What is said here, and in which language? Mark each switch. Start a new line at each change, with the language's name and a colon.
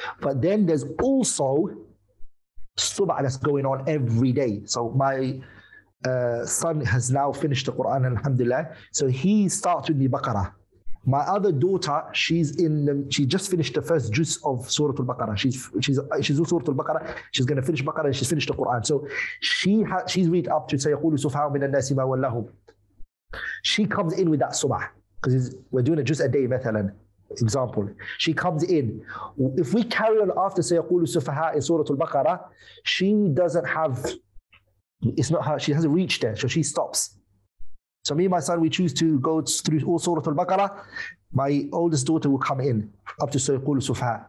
English: But then there's also subah that's going on every day. So my son has now finished the Qur'an, alhamdulillah. So he starts with the Baqarah. My other daughter, she just finished the first juz of Surah Al-Baqarah. She's in Surah Al-Baqarah. She's going to finish Baqarah and she's finished the Qur'an. So she's read up to
Arabic: سَيَقُولُ سُفْهَاءُ مِنَ النَّاسِ مَا وَلَّهُمْ.
English: She comes in with that subah because we're doing a juz a day,
Arabic: مثلا.
English: Example. She comes in. If we carry on after
Arabic: سَيَقُولُ سُفْهَاء
English: in Surah Al-Baqarah, she doesn't have, it's not her, she hasn't reached there, so she stops. So me and my son, we choose to go through all Surah Al-Baqarah. My oldest daughter will come in up to Sayqul Sufha.